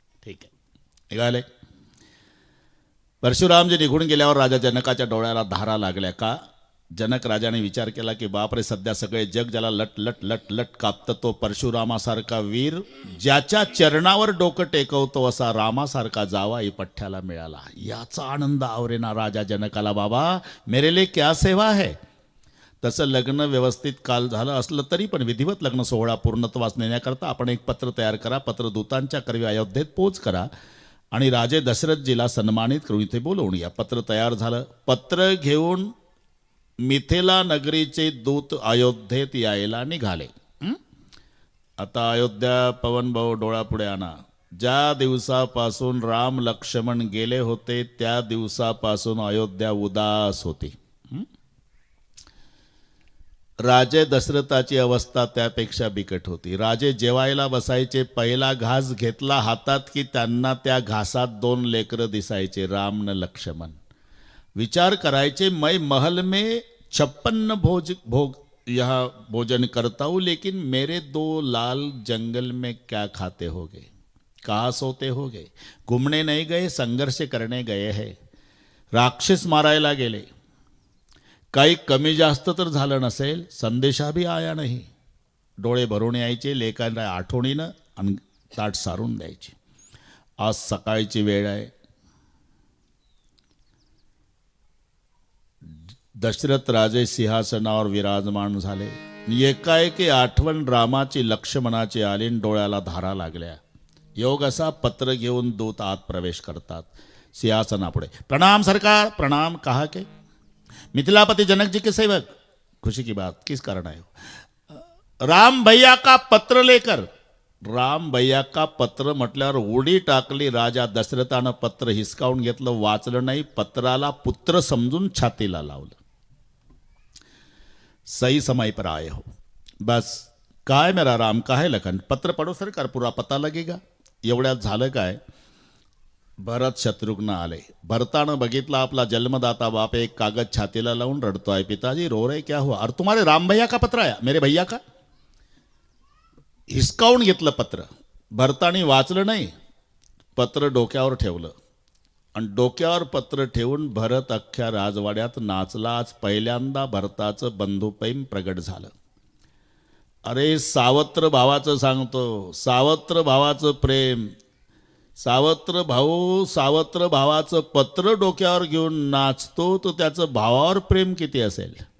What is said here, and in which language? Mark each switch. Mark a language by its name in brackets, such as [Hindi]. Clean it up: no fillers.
[Marathi] ठीक आहे, निघाले. परशुरामजी निघून गेल्यावर राजा जनकाच्या डोळ्याला धारा लागल्या. का. जनक राजाने विचार केला की बापरे, सध्या सगळे जग ज्याला लट लट लट लट कापतं तो परशुरामासारखा वीर, ज्याच्या चरणावर डोकं टेकवतो असा रामासारखा जावाई पठ्ठ्याला मिळाला. याचा आनंद आवरेना राजा जनकाला. [Hindi] बाबा मेरे लिए क्या सेवा है. [Marathi] तसं लग्न व्यवस्थित काल झालं असलं तरी पण विधिवत लग्न सोहळा पूर्णत्वास नेण्याकरता आपण एक पत्र तयार करा. पत्रदूतांच्या करवी अयोध्येत पोच करा आणि राजे दशरथजीला सन्मानित करून इथे बोलवून या. पत्र तयार झालं. पत्र घेऊन मिथिला नगरीचे दूत अयोध्येत यायला निघाले. आता अयोध्या पवन भाऊ डोळ्यापुढे आणा. ज्या दिवसापासून राम लक्ष्मण गेले होते त्या दिवसापासून अयोध्या उदास होती. राजे दशरथाची अवस्था त्यापेक्षा बिकट होती. राजे जेवायला बसायचे, पहिला घास घेतला हातात की त्यांना त्या घासात 2 लेकरं दिसायचे, राम न लक्ष्मण. विचार करायचे, [Hindi] मैं महल में 56 भोग यहाँ भोजन करता हूँ, लेकिन मेरे 2 लाल जंगल में क्या खाते होगे, कहाँ सोते होगे. घूमने नहीं गए, संघर्ष करने गए हैं. [Marathi] राक्षस मारायला गेले. काही कमी जास्त तर झालं नसेल, संदेशा भी आया नाही. डोळे भरून यायचे, लेकांना आठवणीनं आणि ताट सारून द्यायचे. आज सकाळची वेळ आहे. दशरथ राजे सिंहासनावर विराजमान झाले. एकाएकी आठवण रामाची लक्ष्मणाची आली. डोळ्याला धारा लागल्या. योग असा, पत्र घेऊन दूत आत प्रवेश करतात. सिंहासनापुढे. प्रणाम सरकार, प्रणाम. [Hindi] कहा के मिथिलापति जनक जी के सेवक. खुशी की बात, किस कारण आए हो? राम भैया का पत्र लेकर. राम भैया का पत्र [Marathi] म्हटल्यावर उडी टाकली. राजा दशरथानं पत्र हिसकावून घेतलं, वाचलं नाही, पत्राला पुत्र समजून छातीला लावलं. [Hindi] सही समय पर आए हो. बस काय मेरा राम, काय लखन, पत्र पडो सरकार, पुरा पता लगेगा. [Marathi] एवढ्यात झालं काय, भरत शत्रुघ्न आले. भरतानं बघितला आपला जन्मदाता बाप एक कागद छातीला लावून रडतोय. [Hindi] पिताजी रो रहे क्या हुआ? और तुम्हारे राम भैया का पत्र आया? मेरे भैया का. [Marathi] हिसकावून घेतलं पत्र. भरतानी वाचलं नाही, पत्र डोक्यावर ठेवलं आणि डोक्यावर पत्र ठेवून भरत अख्ख्या राजवाड्यात नाचला. आज पहिल्यांदा भरताचं बंधुप्रेम प्रगट झालं. अरे सावत्र भावाचं सांगतो, सावत्र भावाचं प्रेम, सावत्र भाऊ सावत्र भावाचं पत्र डोक्यावर घेऊन नाचतो, तर त्याचं भावावर प्रेम किती असेल.